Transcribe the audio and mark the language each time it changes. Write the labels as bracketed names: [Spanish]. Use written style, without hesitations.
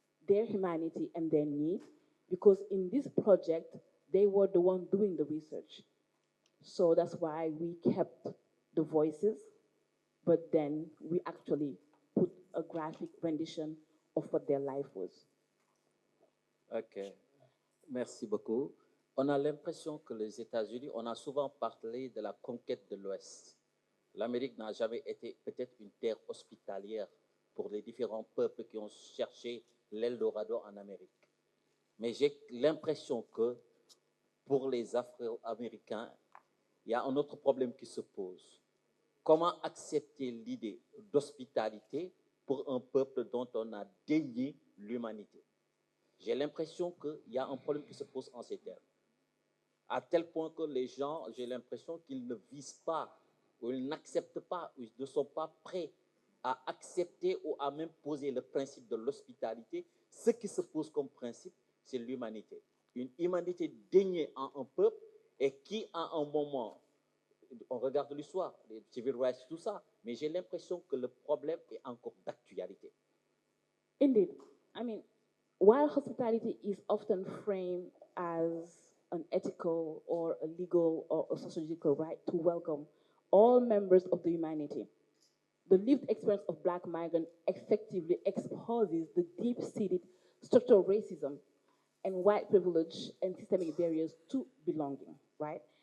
[English] their humanity and their need, because in this project, they were the one doing the research. So that's why we kept the voices, but then we actually put a graphic rendition of what their life was. [French] Ok, merci beaucoup. On a l'impression que les États-Unis, on a souvent parlé de la conquête de l'Ouest. L'Amérique n'a jamais été peut-être une terre hospitalière pour les différents peuples qui ont cherché l'Eldorado en Amérique. Mais j'ai l'impression que pour les Afro-Américains, il y a un autre problème qui se pose. Comment accepter l'idée d'hospitalité pour un peuple dont on a dénié l'humanité? J'ai l'impression qu'il y a un problème qui se pose en ces termes. À tel point que les gens, j'ai l'impression qu'ils ne visent pas, ou ils n'acceptent pas, ou ils ne sont pas prêts à accepter ou à même poser le principe de l'hospitalité. Ce qui se pose comme principe, c'est l'humanité. Une humanité déniée en un peuple et qui, à un moment, on regarde l'histoire, les civil rights, tout ça, mais j'ai l'impression que le problème est encore d'actualité. [English] Indeed. I mean, while hospitality is often framed as an ethical or a legal or a sociological right to welcome all members of the humanity, the lived experience of Black migrants effectively exposes the deep-seated structural racism and white privilege and systemic barriers to belonging, right?